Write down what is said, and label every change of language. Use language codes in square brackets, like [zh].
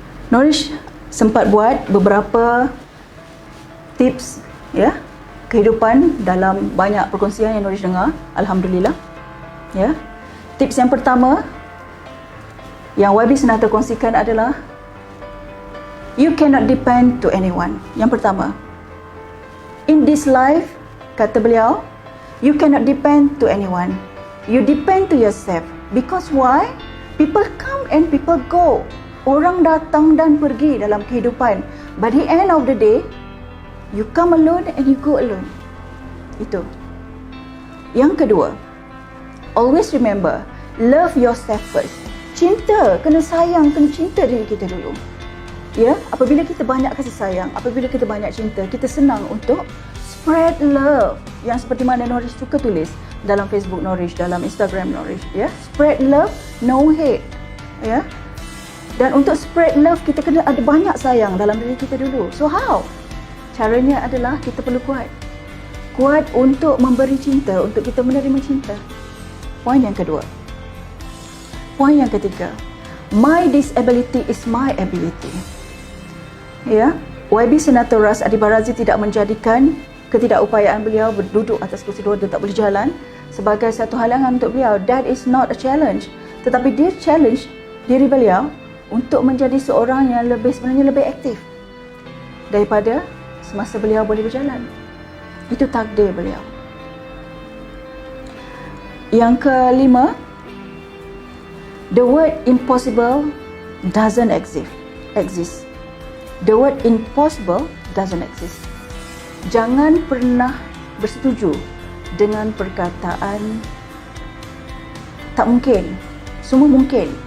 [ms] Nourish sempat buat beberapa tips ya kehidupan dalam banyak perkongsian yang Nourish dengar, alhamdulillah. Ya. Tips yang pertama yang YB Senator kongsikan adalah [en] you cannot depend to anyone. [ms] Yang pertama, [en] In this life, [ms] kata beliau, [en] you cannot depend to anyone. You depend to yourself. Because why? People come and people go. [ms] Orang datang dan pergi dalam kehidupan. [en] By the end of the day, you come alone and you go alone. [ms] Itu. Yang kedua, [en] always remember, love yourself first. [ms] Cinta, kena sayang, kena cinta diri kita dulu. Ya, apabila kita banyak kasih sayang, apabila kita banyak cinta, kita senang untuk spread love. Yang seperti mana Norish suka tulis dalam Facebook Norish, dalam Instagram Norish, ya. [en] Spread love, no hate. Ya. [ms] Dan untuk spread love, kita kena ada banyak sayang dalam diri kita dulu. [en] So how? [ms] Caranya adalah kita perlu kuat. Kuat untuk memberi cinta, untuk kita menerima cinta. Poin yang kedua. Poin yang ketiga. [en] My disability is my ability. [ms] Ya, YB Senator Ras Adi Barazi tidak menjadikan ketidakupayaan beliau berduduk atas kursi roda tak boleh jalan sebagai satu halangan untuk beliau. [en] That is not a challenge. [ms] Tetapi dia challenge diri beliau untuk menjadi seorang yang sebenarnya lebih aktif daripada semasa beliau boleh berjalan. Itu takdir beliau. Yang kelima, [en] the word impossible doesn't exist. The word impossible doesn't exist. [ms] Jangan pernah bersetuju dengan perkataan tak mungkin. Semua mungkin.